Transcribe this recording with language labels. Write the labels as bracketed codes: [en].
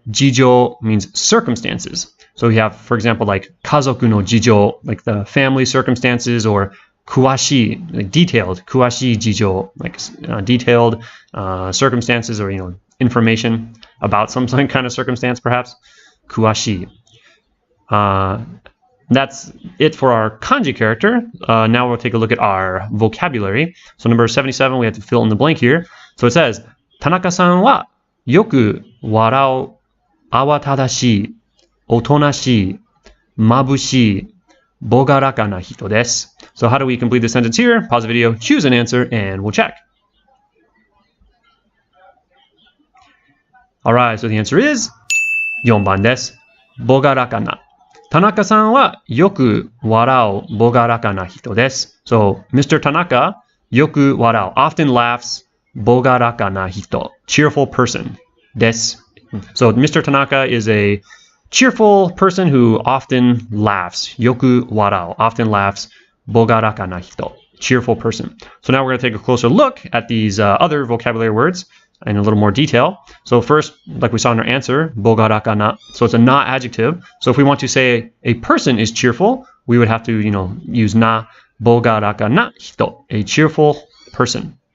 [en] 事情 means circumstances. So we have, for example, like [ja] 家族の事情, [en] like the family circumstances, or 詳しい, like detailed, [ja] 詳しい事情, [en] like detailed circumstances, or information about some kind of circumstance, perhaps. 詳しい. That's it for our kanji character. Now we'll take a look at our vocabulary. So number 77, we have to fill in the blank here. So it says, [ja] 田中さんはよく笑う、慌ただしい、おとなしい、眩しい、ぼがらかな人です. [en] So how do we complete the sentence here? Pause the video, choose an answer, and we'll check. Alright, so the answer is [ja] 4番です。ぼがらかな. 田中さんはよく笑う、ぼがらかな人です. [en] So Mr. Tanaka, [ja] よく笑う, [en] often laughs, [ja] ぼがらかな人, [en] cheerful person. [ja] です. [en] So Mr. Tanaka is a cheerful person who often laughs. [ja] よく笑う, [en] often laughs. [ja] ぼがらかな人, [en] cheerful person. So now we're going to take a closer look at these other vocabulary words in a little more detail. So first, like we saw in our answer, [ja] ぼがらかな. [en] So it's a not adjective. So if we want to say a person is cheerful, we would have to, use na, [ja] ぼがらかな人, [en] a cheerful person.